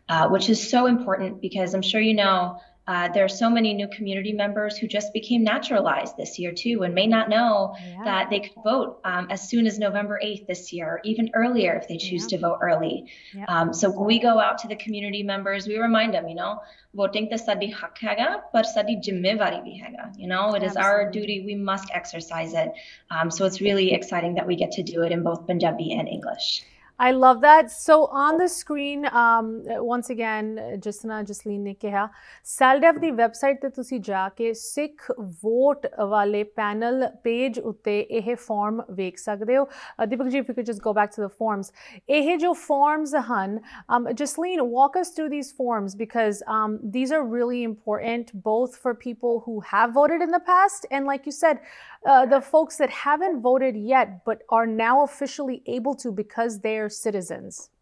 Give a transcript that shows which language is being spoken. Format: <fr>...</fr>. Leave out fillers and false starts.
<en>which is so important because I'm sure you know there are so many new community members who just became naturalized this year too, and may not know that they could vote as soon as November 8th this year, or even earlier if they choose to vote early. So when we go out to the community members, we remind them, you know, voting</en> <pa>the sadi hak hega, but sadi zimmevari bhi hega.</pa> <en>You know, it is our duty. We must exercise it. So it's really exciting that we get to do it in both Punjabi and English. I love that. So on the screen, once again,</en> <hi>जिस तरह जसलीन ने कहा,</hi> <pa>SALDEF ਦੀ website ਤੇ ਤੁਸੀਂ ਜਾ ਕੇ ਸਿੱਖ vote ਵਾਲੇ panel page ਉੱਤੇ ਇਹ ਫਾਰਮ ਵੇਖ ਸਕਦੇ ਹੋ।</pa> <en>Deepak ji, if you could just go back to the forms.</en> <pa>ਇਹ ਜੋ forms ਹਨ,</pa> <en>Jasleen, walk us through these forms because these are really important both for people who have voted in the past and, like you said, the folks that haven't voted yet but are now officially able to because they're citizens.</en>